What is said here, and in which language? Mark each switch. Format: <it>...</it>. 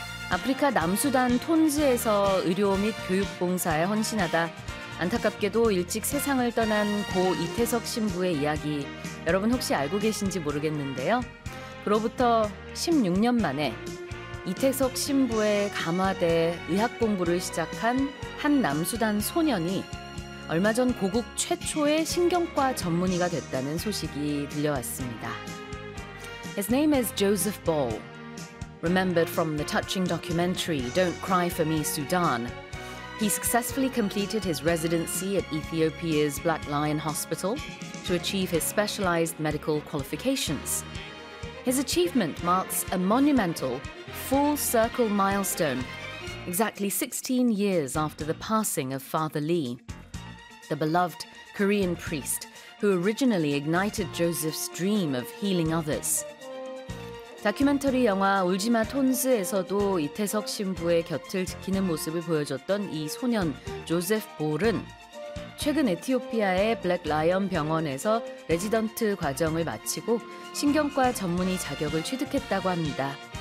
<ko>아프리카 남수단 톤즈에서 의료 및 교육 봉사에 헌신하다 안타깝게도 일찍 세상을 떠난 고 이태석 신부의 이야기 여러분 혹시 알고 계신지 모르겠는데요. 그로부터 16년 만에 이태석 신부의 감화대 의학 공부를 시작한 한 남수단 소년이 얼마 전 고국 최초의 신경과 전문의가 됐다는 소식이 들려왔습니다.</ko> <en>His name is Joseph Ball, remembered from the touching documentary Don't Cry For Me, Sudan. He successfully completed his residency at Ethiopia's Black Lion Hospital to achieve his specialized medical qualifications. His achievement marks a monumental full-circle milestone exactly 16 years after the passing of Father Lee, the beloved Korean priest who originally ignited Joseph's dream of healing others.</en> <ko>다큐멘터리 영화 울지마 톤즈에서도 이태석 신부의 곁을 지키는 모습을 보여줬던 이 소년 조셉 볼은 최근 에티오피아의 블랙라이언 병원에서 레지던트 과정을 마치고 신경과 전문의 자격을 취득했다고 합니다.</ko>